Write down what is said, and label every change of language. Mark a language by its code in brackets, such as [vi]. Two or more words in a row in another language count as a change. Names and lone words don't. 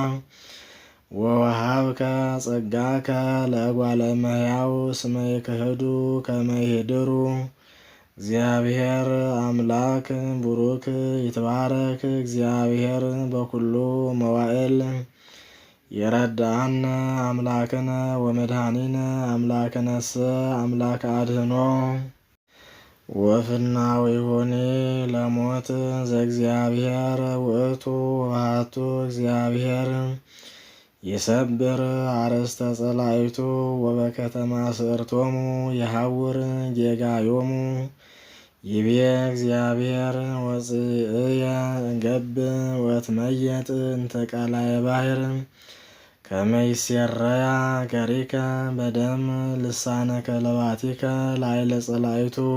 [gez] ወወሃብከ ጸጋከ ለእጓለ እመሕያው እስመ ይክህዱ ከመ ይኅድሩ እግዚአብሔር አምላክ ቡሩክ ይትባረክ እግዚአብሔር በኩሉ መዋዕል የረዳአነ አምላክነ ወመድኃኒነ አምላክነሰ አምላክ አድኅኖ ወፍናዊሁኒ ለሞት ዘእግዚአብሔር ውእቱ ወባሕቱ እግዚአብሔር ይሰብር አርእስተ ጸላእቱ ወበከተማ ስዕርቶሙ የሐውር ጌጋዮሙ ይቤ እግዚአብሔር ወፅእየ ገብ ወትመየጥ እንተ ቃላየ ባሕር ከመ ይሴረያ ገሪከ በደም ልሳነ ከለባቲከ ላዕለ ጸላእቱ